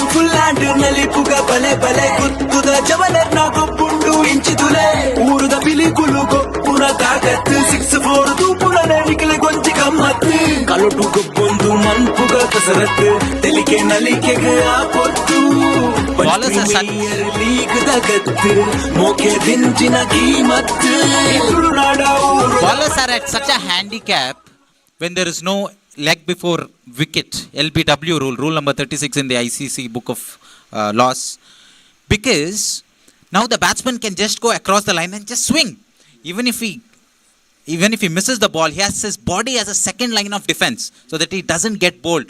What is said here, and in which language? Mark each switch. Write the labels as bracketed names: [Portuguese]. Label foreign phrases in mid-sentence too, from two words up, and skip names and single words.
[Tulu] ಫುಲ್ಲಾಂಡ್ ನಲ್ಲಿ ಪುಗ ಬಲೆ ಬಲೆ ಕುತ್ತುದ ಜವಲರ್ನ ಗೊಬ್ಬುಂಡು ಇಂಚಿತುಲೆ ಊರುದ ಬಿಲಿಕುಲು ಗೊಪ್ಪುನ ತಾಕತ್ತು 6-4 ತೂಪುನ ನಿಖಿಲ್ ಗೊಂಚಿ ಗಮ್ಮತ್ತು ಕಲೊಟು ಗೊಬ್ಬೊಂದು ಮಂತ ತಪ್ಪುಗಳ ಕಸರತ್ತು ತೆಲಿಕೆ ನಲಿಕೆಗೆ ಆ ಪೊತ್ತು ಪ್ರೀಮಿಯರ್ ಲೀಗ್ ಗತ್ತು ಮೋಕೆ ದಿಂಚಿನ ಕೀಮತ್ತು [English] Ballers are at such a handicap when there is no leg before wicket, LBW rule number 36 in the ICC book of laws, because now the batsman can just go across the line and just swing. Even if he misses the ball, he has his body as a second line of defense so that he doesn't get bowled.